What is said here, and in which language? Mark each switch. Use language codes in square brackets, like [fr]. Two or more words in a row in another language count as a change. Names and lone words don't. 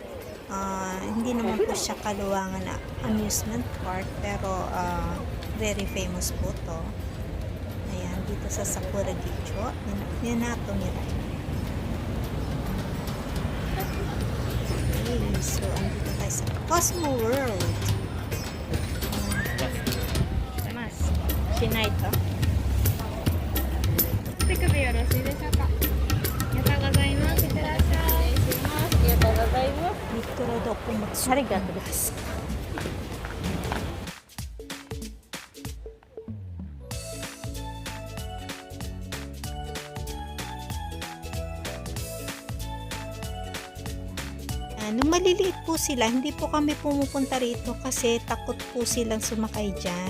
[tl] Hindi naman po siya kaluwangan na amusement park, pero [en] very famous [tl] po to. Ayan, dito sa Sakuragicho, Minato Mirai. Okay, so andito tayo sa Cosmo World. [ja] しないと。手首よろしいでしょうか。ありがとうございます。いってらっしゃい。失礼します。ありがとうございます。リトルドポモツ。ありがとうございます。 [tl] Nung maliliit po sila, hindi po kami pumupunta rito kasi takot po silang sumakay dyan.